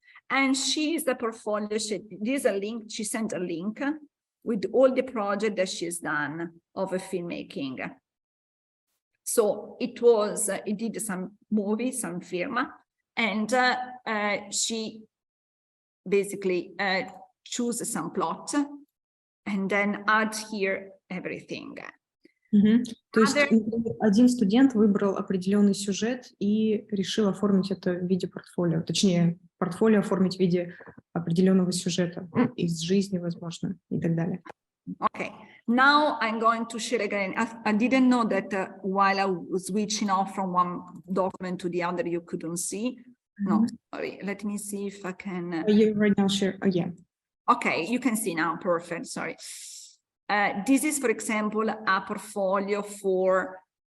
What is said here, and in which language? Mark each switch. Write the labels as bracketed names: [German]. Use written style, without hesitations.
[English] And she is the portfolio. There's a link. She sent a link with all the project that she's done of a filmmaking. So it did some movies, some film, and she basically choose some plot and then add here everything. [Russian] То есть один студент выбрал определенный сюжет и решил оформить это в виде портфолио, точнее, портфолио оформить в виде определенного сюжета из жизни, возможно, и так далее. [English] Okay, now I'm going to share again. I didn't know that while I was switching off from one document to the other, you couldn't see. No, sorry. Let me see if I can. You right now share. Oh, yeah. Okay, you can see now. Perfect. Sorry. This is, for example, a portfolio for.